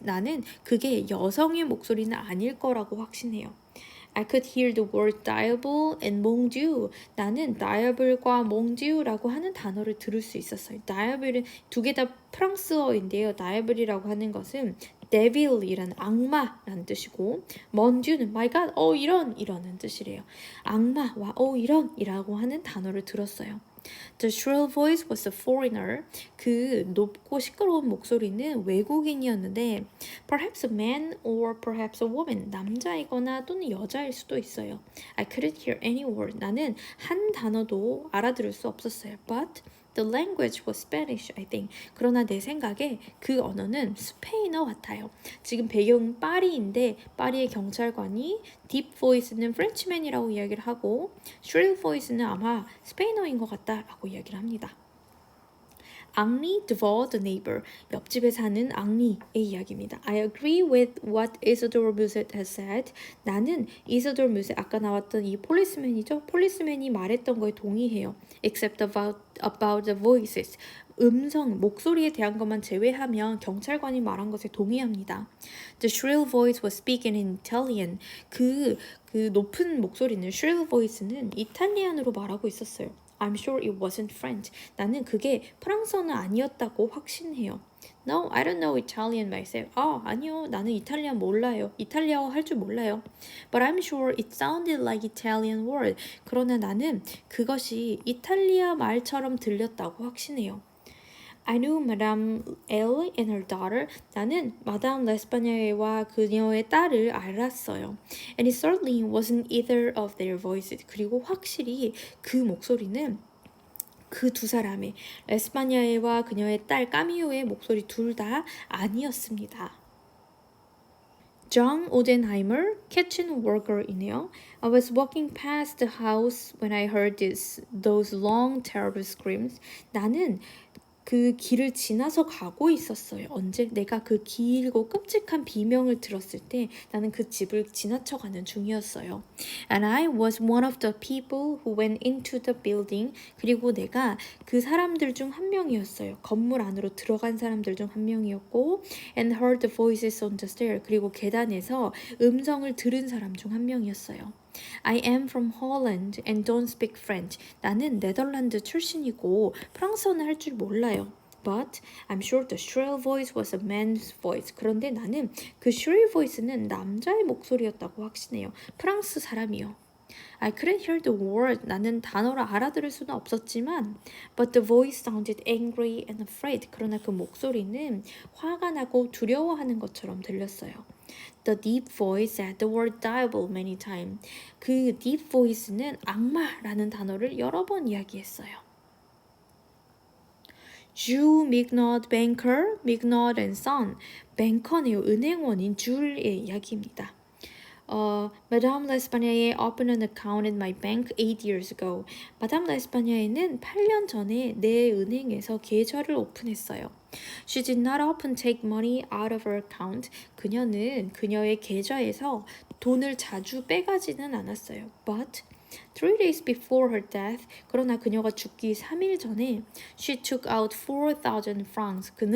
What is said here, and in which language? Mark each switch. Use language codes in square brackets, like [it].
[ko] 나는 그게 여성의 목소리는 아닐 거라고 확신해요. [en] I could hear the word diable and mon Dieu. [ko] 나는 diable과 mon Dieu라고 하는 단어를 들을 수 있었어요. diable은 두 개 다 프랑스어인데요. diable이라고 하는 것은 devil이라는 악마라는 뜻이고 mon Dieu는 my God, 이런 뜻이래요. 악마와 이런이라고 하는 단어를 들었어요. [en] The shrill voice was a foreigner. [ko] 그 높고 시끄러운 목소리는 외국인이었는데 [en] perhaps a man or perhaps a woman. [ko] 남자이거나 또는 여자일 수도 있어요. [en] I couldn't hear any word. [ko] 나는 한 단어도 알아들을 수 없었어요. [en] But the language was Spanish, I think. [ko] 그러나 내 생각에 그 언어는 스페인어 같아요. 지금 배경은 파리인데 파리의 경찰관이 deep voice는 Frenchman이라고 이야기를 하고 shrill voice는 아마 스페인어인 것 같다라고 이야기를 합니다. [en] 앙리 Duval, the neighbor. [ko] 옆집에 사는 앙리의 이야기입니다. [en] I agree with what Isidore Musset has said. [ko] 나는 Isidore Musset, 아까 나왔던 이 폴리스맨이죠. 폴리스맨이 말했던 거에 동의해요. [en] Except about the voices. [ko] 목소리에 대한 것만 제외하면 경찰관이 말한 것에 동의합니다. [en] The shrill voice was speaking in Italian. [ko] 그 높은 목소리는 shrill voice는 이탈리안으로 말하고 있었어요. [en] I'm sure it wasn't French. [ko] 나는 그게 프랑스어는 아니었다고 확신해요. [en] No, I don't know Italian myself. [ko] 아니요. 나는 이탈리아 몰라요. 이탈리아어 할 줄 몰라요. [en] But I'm sure it sounded like Italian word. [ko] 그러나 나는 그것이 이탈리아 말처럼 들렸다고 확신해요. [en] I knew Madame L and her daughter. [ko] 나는 마담 레스파냐와 그녀의 딸을 알았어요. [en] And it certainly wasn't either of their voices. [ko] 그리고 확실히 그 목소리는 그 두 사람의 레스파냐와 그녀의 딸 까미오의 목소리 둘 다 아니었습니다. [en] John Odenheimer, kitchen worker이네요. I was walking past the house when I heard those long terrible screams. [ko] 나는 그 길을 지나서 가고 있었어요. 언제 내가 그 길고 끔찍한 비명을 들었을 때 나는 그 집을 지나쳐가는 중이었어요. [en] And I was one of the people who went into the building. [ko] 그리고 내가 그 사람들 중 한 명이었어요. 건물 안으로 들어간 사람들 중 한 명이었고 [en] and heard the voices on the stair. [ko] 그리고 계단에서 음성을 들은 사람 중 한 명이었어요. [en] I am from Holland and don't speak French. [ko] 나는 네덜란드 출신이고 프랑스어는 할 줄 몰라요. [en] But I'm sure the shrill voice was a man's voice. [ko] 그런데 나는 그 shrill voice는 남자의 목소리였다고 확신해요. 프랑스 사람이요. [en] I couldn't hear the word. [ko] 나는 단어를 알아들을 수는 없었지만 but the voice sounded angry and afraid. 그러나 그 목소리는 화가 나고 두려워하는 것처럼 들렸어요. [en] The deep voice said the word diable many times. [ko] 그 deep voice는 악마라는 단어를 여러 번 이야기했어요. Jules Mignot Banker, Mignot and Son. 뱅커네요. 은행원인 줄의 이야기입니다. [en] Madame L'Espagnole opened an account in my bank 8 years ago. [ko] 마담 레스파냐에는 8년 전에 내 은행에서 계좌를 오픈했어요. [en] She did not often take money out of her account. [ko] 그녀는 그녀의 계좌에서 돈을 자주 빼가지는 않았어요. [en] But 3 days before her death, [ko] 그러나 그녀가 죽기 3일 전에 [en] she took out 4,000 francs.